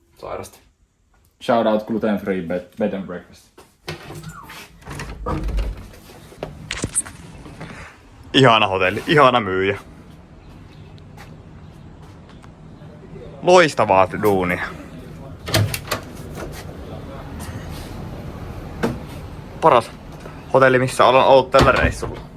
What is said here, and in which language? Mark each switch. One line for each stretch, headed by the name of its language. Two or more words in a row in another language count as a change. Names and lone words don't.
Finnish: sairasta.
English: Shout out gluten free bed and breakfast.
Finnish: Ihana hotelli, ihana myyjä. Loistavaa duunia. Paras hotelli, missä olen ollut tällä reissulla.